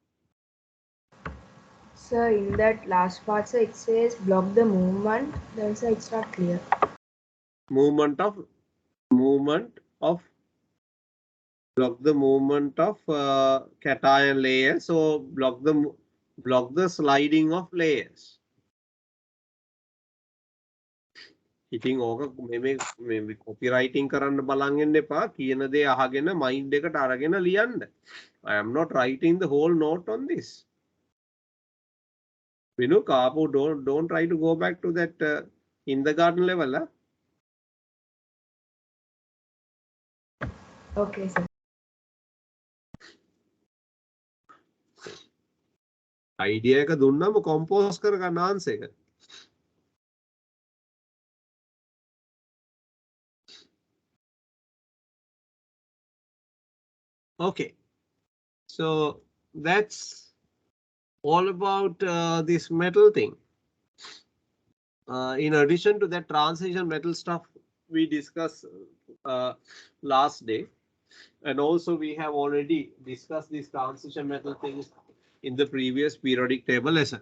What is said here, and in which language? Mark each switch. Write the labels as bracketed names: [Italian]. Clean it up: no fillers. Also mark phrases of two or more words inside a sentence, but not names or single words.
[English] So in that last part, sir, it says block the movement. Then sir, it's not clear. Movement of block the movement of cation layers. So block the sliding of layers. [Sinhala] ඉතින් ඕක මේ copywriting කරන්න බලන් ඉන්න එපා කියන දේ අහගෙන mind එකට අරගෙන ලියන්න. [English] I am not writing the whole note on this. Vinu Kapu, don't try to go back to that kindergarten level. Okay, sir. [Sinhala] Idea එක දුන්නම compose කර ගන්න answer එක. [English] Okay, so that's all about this metal thing. In addition to that transition metal stuff we discussed last day, and also we have already discussed these transition metal things in the previous periodic table lesson.